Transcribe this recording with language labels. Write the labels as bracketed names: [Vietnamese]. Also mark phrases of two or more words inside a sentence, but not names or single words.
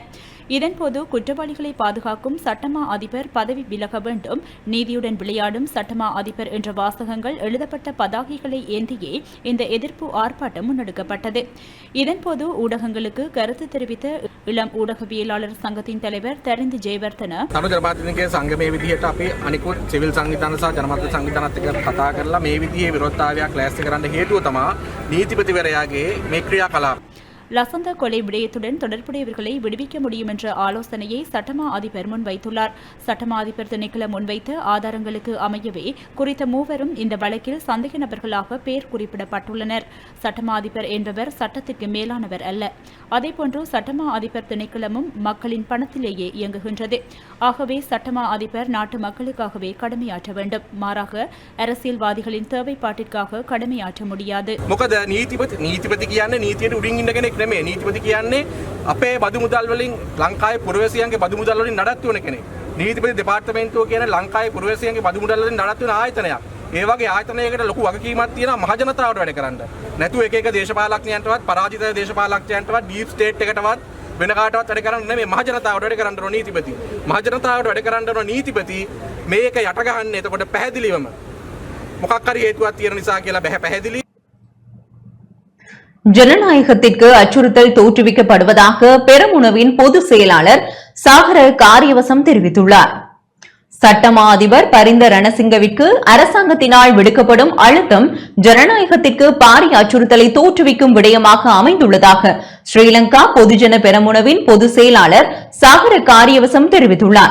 [Tamil] இதன்போது குற்றவாளிகளை பாதுகாக்கும் சட்டமா அதிபர் பதவி விலக வேண்டும், நீதியுடன் விளையாடும் சட்டமா அதிபர் என்ற வாசகங்கள் எழுதப்பட்ட பதாகைகளை ஏந்தியே இந்த எதிர்ப்பு ஆர்ப்பாட்டம் முன்னெடுக்கப்பட்டது. இதன்போது ஊடகங்களுக்கு கருத்து தெரிவித்த இளம் ஊடகவியலாளர் சங்கத்தின் தலைவர் தரிந்து ஜெயவர்தன [Sinhala] ජනමත සංවිධානත් එක්ක කතා කරලා මේ විදිහේ විරෝධතාවයක් ලෑස්ති කරන්න හේතුව තමයි නීතිපතිවරයාගේ මේ ක්‍රියාකලාප. [Tamil] லசந்த கொலை விடயத்துடன் தொடர்புடையவர்களை விடுவிக்க முடியும் என்ற ஆலோசனையை சட்டமா அதிபர் முன்வைத்துள்ளார். சட்டமா அதிபர் திணைக்களம் முன்வைத்த ஆதாரங்களுக்கு அமையவே குறித்த மூவரும் இந்த வழக்கில் சந்தேக நபர்களாக பெயர் குறிப்பிடப்பட்டுள்ளனர். சட்டமா அதிபர் என்பவர் சட்டத்திற்கு மேலானவர் அல்ல. அதேபோன்று சட்டமா அதிபர் திணைக்களமும் மக்களின் பணத்திலேயே இயங்குகின்றது. ஆகவே சட்டமா அதிபர் நாட்டு மக்களுக்காகவே கடமையாற்ற வேண்டும். மாறாக அரசியல்வாதிகளின் தேவைப்பாட்டிற்காக கடமையாற்ற முடியாது. [Sinhala] මොකද නීතිපති කියන්නේ නීතියට උඩින් ඉන්න කෙනෙක් නෙමෙයි. නීතිපති කියන්නේ අපේ බදු මුදල් වලින් ලංකාවේ පුරවැසියන්ගේ බදු මුදල් වලින් නඩත්තු වෙන කෙනෙක්. නීතිපති දෙපාර්තමේන්තුව කියන්නේ ලංකාවේ පුරවැසියන්ගේ බදු මුදල් වලින් නඩත්තු වෙන ආයතනයක්. ඒ වගේ ආයතනයකට ලොකු වගකීමක් තියෙනවා මහ ජනතාවට වැඩ කරන්න. නැතු එක එක දේශපාලඥයන්ටවත් පරාජිත දේශපාලඥයන්ටවත් [English] deep state [Sinhala] එකටවත් වෙන කාටවත් වැඩ කරන්න නෙමෙයි මහ ජනතාවට වැඩ කරන්න ඕන නීතිපති. මහ ජනතාවට වැඩ කරන්න ඕන නීතිපති මේක යට ගහන්නේ එතකොට පැහැදිලිවම මොකක් හරි හේතුවක් තියෙන නිසා කියලා බෑ පැහැදිලි. [Tamil] ஜனநாயகத்திற்கு அச்சுறுத்தல் தோற்றுவிக்கப்படுவதாக பெரமுனவின் பொதுச் செயலாளர் சாகர காரியவசம் தெரிவித்துள்ளார். சட்டமா அதிபர் பரிந்த ரணசிங்கவிற்கு அரசாங்கத்தினால் விடுக்கப்படும் அழுத்தம் ஜனநாயகத்திற்கு பாரிய அச்சுறுத்தலை தோற்றுவிக்கும் விடயமாக அமைந்துள்ளதாக ஸ்ரீலங்கா பொதுஜன பெரமுனவின் பொதுச் செயலாளர் சாகர காரியவசம் தெரிவித்துள்ளார்.